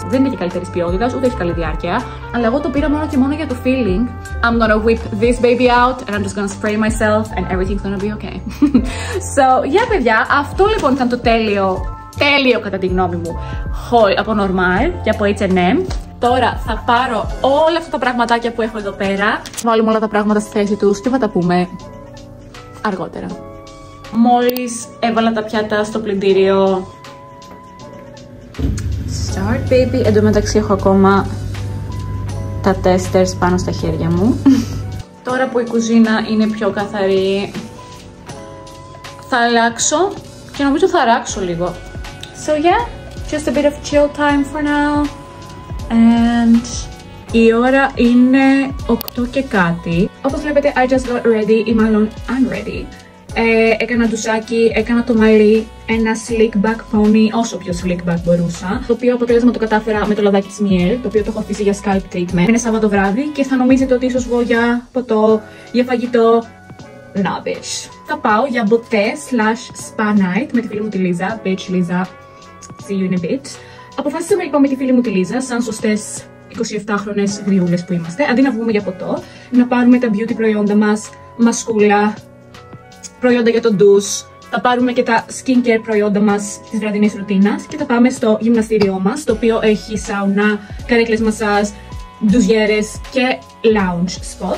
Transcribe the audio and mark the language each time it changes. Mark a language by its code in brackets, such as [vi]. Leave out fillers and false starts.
[el] Δεν είναι και καλύτερης ποιότητας, ούτε έχει καλή διάρκεια. Αλλά εγώ το πήρα μόνο και μόνο για το feeling. [en] I'm gonna whip this baby out and I'm just gonna spray myself and everything's gonna be okay. So, yeah, [el] παιδιά, αυτό λοιπόν ήταν το τέλειο κατά τη γνώμη μου haul από Normal και από H&M. Τώρα θα πάρω όλα αυτά τα πραγματάκια που έχω εδώ πέρα, βάλουμε όλα τα πράγματα στη θέση τους και θα τα πούμε αργότερα. Μόλις έβαλα τα πιάτα στο πλυντήριο. [en] Start, baby. [el] Εν τω μεταξύ έχω ακόμα τα testers πάνω στα χέρια μου. Τώρα που η κουζίνα είναι πιο καθαρή, θα αλλάξω και νομίζω θα αράξω λίγο. [en] So yeah, just a bit of chill time for now. [el] And η ώρα είναι 8 και κάτι. Όπως βλέπετε, [en] I just got ready, [el] ή μάλλον [en] I'm ready. [el] Έκανα ντουσάκι, έκανα το μαλλί, ένα slick back pony, όσο πιο slick back μπορούσα. Το οποίο αποτέλεσμα το κατάφερα με το λαδάκι της Miel, το οποίο το έχω αφήσει για scalp treatment. Είναι Σάββατο βράδυ και θα νομίζετε ότι ίσως βγω για ποτό, για φαγητό. Rubbish. Θα πάω για ποτέ/spa night με τη φίλη μου τη Λίζα. [en] Bitch Λίζα, see you in a bit. [el] Αποφάσισαμε λοιπόν με τη φίλη μου τη Λίζα, σαν σωστές 27χρονες γριούλες που είμαστε, αντί να βγούμε για ποτό, να πάρουμε τα beauty προϊόντα μας, μασκούλα, προϊόντα για το ντους, θα πάρουμε και τα skincare προϊόντα μας της βραδινής ρουτίνας και θα πάμε στο γυμναστήριό μας, το οποίο έχει σάουνα, καρέκλες μασάζ, ντουζιέρες και lounge spot.